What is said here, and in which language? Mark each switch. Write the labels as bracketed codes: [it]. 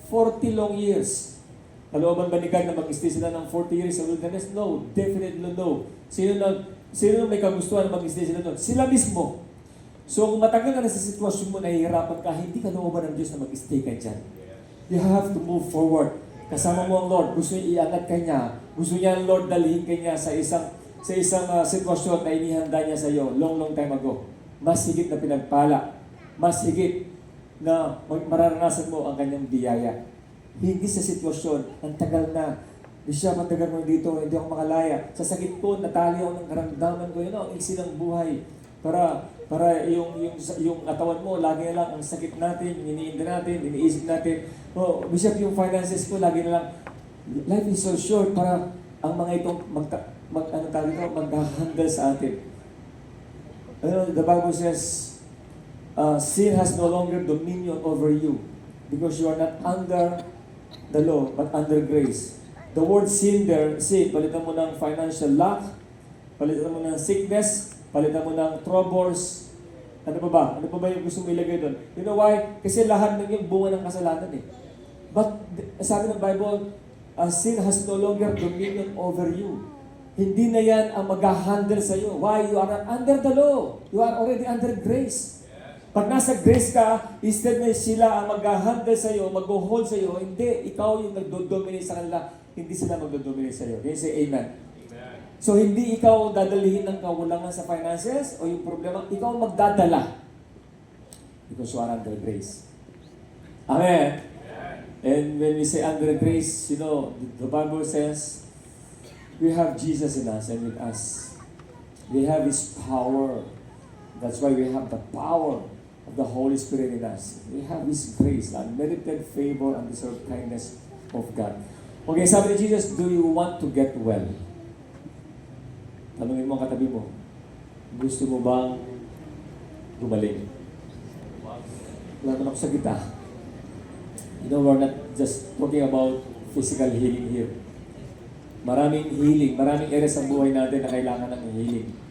[en] 40 long years. [tl] Kalooban ba ni God na mag-stay sila ng 40 years sa wilderness? [en] No, definitely no. [tl] Sino na may kagustuhan na mag-stay sila doon? Sila mismo. So kung matagal ka na sa sitwasyon mo, nahihirapan ka, hindi ka looban ng Diyos na mag-stay ka dyan. [en] You have to move forward. [tl] Kasama mo ang Lord, gusto niya iangat ka niya. Gusto niya ang Lord dalhin ka niya sa isang sitwasyon na inihanda niya sa iyo [en] long time ago. [tl] Mas higit na pinagpala. Mas higit na mararanasan mo ang kanyang biyaya. Hindi sa sitwasyon, ang tagal na, Bishop, ang tagal mo dito, hindi ako makalaya. Sa sakit ko, natali ako ng karamdaman ko, ang iksi ng buhay. Para yung katawan mo, lagi na lang ang sakit natin, iniinda natin, iniisip natin. Bishop, yung finances ko, lagi na lang, [en] life is so short [tl] para ang mga itong mag-handle sa atin. [en] The Bible says, sin has no longer dominion over you because you are not under the law, but under grace. [tl] The word sin there, palitan mo ng financial lack, palitan mo ng sickness, palitan mo ng troubles. Ano pa ba? Ano pa ba yung gusto mo ilagay doon? [en] You know why? [tl] Kasi lahat ng yung bunga ng kasalanan eh. [en] But, [tl] sabi ng Bible, [en] sin has no longer dominion over you. [tl] Hindi na yan ang mag-handle sa iyo. [en] Why? You are not under the law. You are already under grace. [tl] Pag nasa grace ka, instead na sila ang mag-handle sa iyo, mag-hold sa iyo, hindi, ikaw yung nagdo-dominate sa kanila, hindi sila magdo-dominate sa iyo. [en] Can you say amen? [tl] So, hindi ikaw dadalihin ng kawalangan sa finances o yung problema, ikaw ang magdadala. [en] Because you are under grace. Amen? And when we say under grace, you know, the Bible says, we have Jesus in us and with us. We have His power. That's why we have the power of the Holy Spirit in us. We have His grace, unmerited favor, and deserved kindness of God. [tl] Okay, sabi ni Jesus, [en] do you want to get well? [tl] Tanungin mo ang katabi mo, gusto mo bang gumaling? Wala naman ako sa gita. [en] You know, we're not just talking about physical healing here. [tl] Maraming healing, maraming areas ng buhay natin na kailangan ng healing.